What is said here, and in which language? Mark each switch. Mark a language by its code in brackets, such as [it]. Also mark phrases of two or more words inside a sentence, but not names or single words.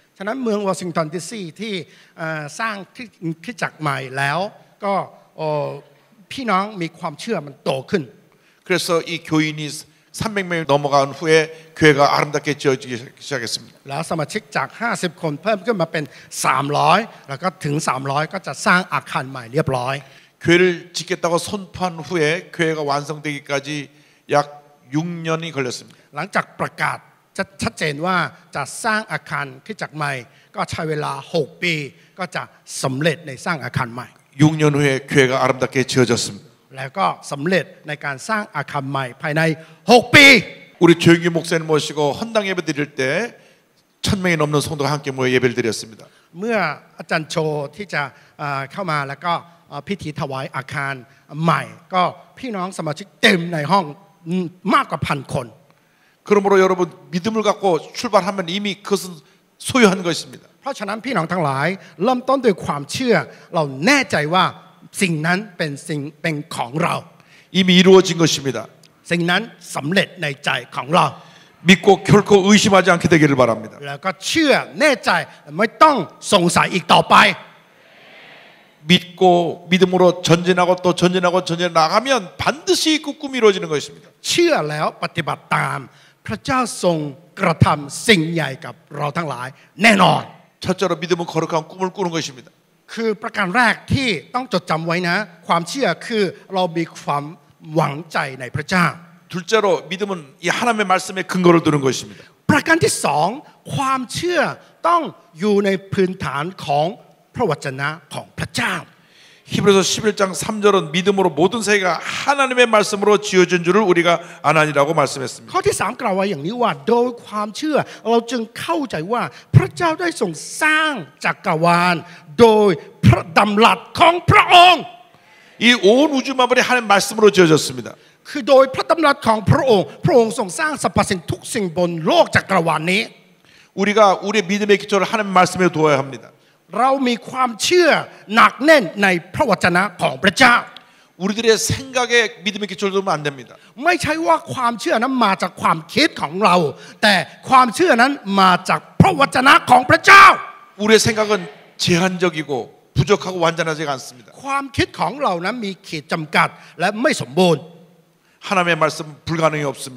[th] ฉะนั้นเมืองวอชิงตันดีซีที่สร้างคริสตจักรใหม่แล้วก็พี่น้องมีความเชื่อมันโตขึ้น [ko] 그래서 이 교인이 300명이 넘어간 후에 교회가 아름답게 지어지기 시작했습니다. [th] แล้วสมาชิกจาก 50 คนเพิ่มขึ้นมาเป็น 300 แล้วก็ถึง 300 ก็จะสร้างอาคารใหม่เรียบร้อย [ko] 교회를 짓겠다고 선포한 후에 교회가 완성되기까지 약 6년이 걸렸습니다. [th] หลังจากประกาศชัดเจนว่าจะสร้างอาคารคริสตจักรใหม่ก็ใช้เวลา 6 ปีก็จะสำเร็จในสร้างอาคารใหม่ [ko] 6년 후에 교회가 아름답게 지어졌습니다. [th] แล้วก็สำเร็จในการสร้างอาคารใหม่ภายใน 6 ปี [ko] 우리 조영기 목사님 모시고 헌당 예배 드릴 때 1000명이 넘는 성도가 함께 모여 예배를 드렸습니다. [th] เมื่ออาจารย์โชที่จะเข้ามาแล้วก็พิธีถวายอาคารใหม่ก็พี่น้องสมาชิกเต็มในห้องมากกว่า 1,000 คน [ko] 그러므로 여러분 믿음을 갖고 출발하면 이미 그것은 소유한 것입니다. [th] เพราะฉะนั้นพี่น้องทั้งหลายเริ่มต้นด้วยความเชื่อเราแน่ใจว่าสิ่งนั้นเป็นของเรา [ko] 이미 이루어진 것입니다. [th] สิ่งนั้นสำเร็จในใจของเรา [ko] 믿고 결코 의심하지 않게 되기를 바랍니다. [th] แล้วก็เชื่อแน่ใจไม่ต้องสงสัยอีกต่อไป [ko] 믿고 믿음으로 전진하고 또 전진하고 전진 나가면 반드시 그 꿈이 이루어지는 것입니다. [th] เชื่อแล้วปฏิบัติตามพระเจ้าทรงกระทำสิ่งใหญ่กับเราทั้งหลายแน่นอน [ko] 첫째로 믿음은 거룩한 꿈을 꾸는 것입니다. [th] คือประการแรกที่ต้องจดจำไว้นะความเชื่อคือเรามีความหวังใจในพระเจ้า [ko] 둘째로 믿음은 이 하나님의 말씀에 근거를 두는 것입니다. [th] ประการที่สองความเชื่อต้องอยู่ในพื้นฐานของพระวจนะของพระเจ้า [ko] 히브리서 11장 3절은 믿음으로 모든 세계가 하나님의 말씀으로 지어진 줄을 우리가 아나니라고 말씀했습니다. [th] ข้อที่สามกล่าวไว้อย่างนี้ว่าโดยความเชื่อเราจึงเข้าใจว่าพระเจ้าได้ทรงสร้างจักรวาลโดยพระดำรัสของพระองค์ [ko] 이 온 우주 만물이 하나님 말씀으로 지어졌습니다. [th] คือโดยพระดำรัสของพระองค์พระองค์ทรงสร้างสรรพสิ่งทุกสิ่งบนโลกจักรวาลนี้ [ko] 우리가 우리의 믿음의 기초를 하나님 말씀에 두어야 합니다. [th] เรามีความเชื่อหนักแน่นในพระวจนะของพระเจ้า [ko] 우리들의 생각에 믿음의 기초를 두면 안 됩니다. [th] ไม่ใช่ว่าความเชื่อนั้นมาจากความคิดของเรา แต่ความเชื่อนั้นมาจากพระวจนะของพระเจ้า [ko] 우리의 생각은 제한적이고 부족하고 완전하지가 않습니다. [th] ความคิดของเรานั้นมีขีดจำกัดและไม่สมบูรณ์ [ko] 하나님의 말씀 불가능이 없습니다.